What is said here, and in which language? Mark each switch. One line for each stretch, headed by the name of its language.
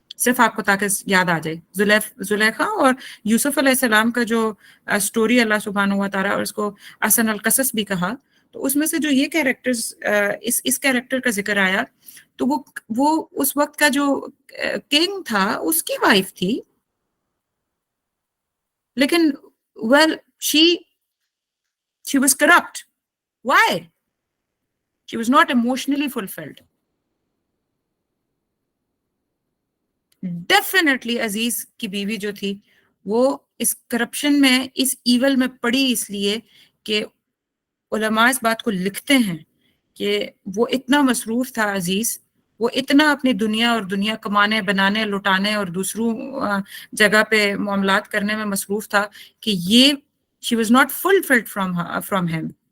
Urdu: صرف آپ کو تاکہ یاد آ جائے. زلیخا اور یوسف علیہ السلام کا جو سٹوری اللہ سبحانہ و تعالیٰ، اور اس کو احسن القصص بھی کہا، تو اس میں سے جو یہ کیریکٹرز، اس کیریکٹر کا ذکر آیا، تو وہ اس وقت کا جو کنگ تھا اس کی وائف تھی، لیکن
English: well she was corrupt. Why? She was not emotionally fulfilled.
Urdu: Definitely عزیز کی بیوی جو تھی وہ اس کرپشن میں، اس ایول میں پڑی، اس لیے کہ علماء اس بات کو لکھتے ہیں کہ وہ اتنا مصروف تھا عزیز، وہ اتنا اپنی دنیا اور دنیا کمانے، بنانے، لٹانے اور دوسروں جگہ پہ معاملات کرنے میں مصروف تھا کہ یہ
English: she was not fulfilled from him.